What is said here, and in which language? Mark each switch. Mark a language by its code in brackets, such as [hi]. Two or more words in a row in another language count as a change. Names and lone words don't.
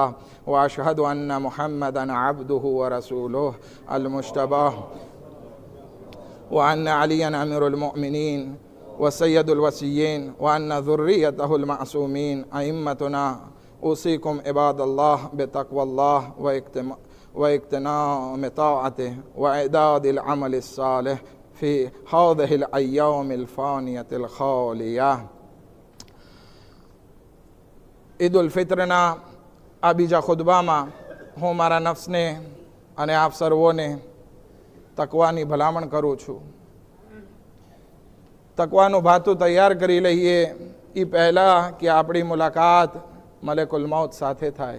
[ar] وأشهد أن محمدا عبده ورسوله المجتبى وأن عليا أمير المؤمنين وسيد الوصيين وأن ذريته المعصومين أئمتنا. أوصيكم عباد الله بتقوى الله واغتنام طاعته وإعداد العمل الصالح في هذه الأيام الفانية الخالية. [gu] ईद उल फित्रना આ બીજા ખુતબામાં હું મારા નફ્સને અને આપ સર્વોને તકવાની ભલામણ કરું છું. તકવાનું ભાતું તૈયાર કરી લઈએ એ પહેલાં કે આપણી મુલાકાત મલેકુલ મૌત સાથે થાય.